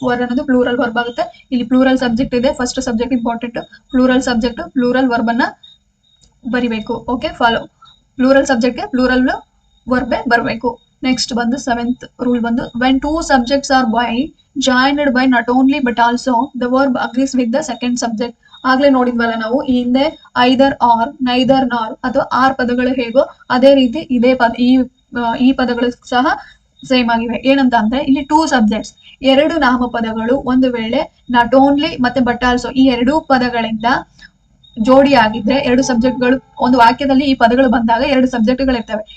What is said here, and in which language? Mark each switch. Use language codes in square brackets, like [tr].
[kn] Var ಅನ್ನೋದು plural verb ಆಗುತ್ತೆ. ಇಲ್ಲಿ ಪ್ಲೂರಲ್ ಸಬ್ಜೆಕ್ಟ್ ಇದೆ, first subject important, plural subject plural verb ಅನ್ನ ಬರಿಬೇಕು. ಓಕೆ, ಫಾಲೋ ಪ್ಲೂರಲ್ ಸಬ್ಜೆಕ್ಟ್ಗೆ ಪ್ಲೂರಲ್ ವರ್ಬೇ ಬರಬೇಕು. [en] Next ಬಂದು 7th rule ಬಂದು, when two subjects are joined by not only but also the verb agrees with the second subject. [kn] ಆಗ್ಲೇ ನೋಡಿದ್ವಲ್ಲ ನಾವು ಈ ಹಿಂದೆ ಐದರ್ R, neither ನಾರ್ ಅಥವಾ ಆರ್ ಪದಗಳು ಹೇಗೋ ಅದೇ ರೀತಿ ಇದೇ ಈ ಪದಗಳು ಸಹ ಸೇಮ್ ಆಗಿವೆ. ಏನಂತ ಅಂದ್ರೆ ಇಲ್ಲಿ ಟೂ ಸಬ್ಜೆಕ್ಟ್ಸ್, ಎರಡು ನಾಮಪದಗಳು ಒಂದು ವೇಳೆ ನಾಟ್ ಓನ್ಲಿ ಮತ್ತೆ ಬಟ್ ಆಲ್ಸೋ ಈ ಎರಡೂ ಪದಗಳಿಂದ ಜೋಡಿ ಆಗಿದ್ರೆ, ಎರಡು ಸಬ್ಜೆಕ್ಟ್ಗಳು ಒಂದು ವಾಕ್ಯದಲ್ಲಿ ಈ ಪದಗಳು ಬಂದಾಗ ಎರಡು ಸಬ್ಜೆಕ್ಟ್ಗಳು ಇರ್ತವೆ.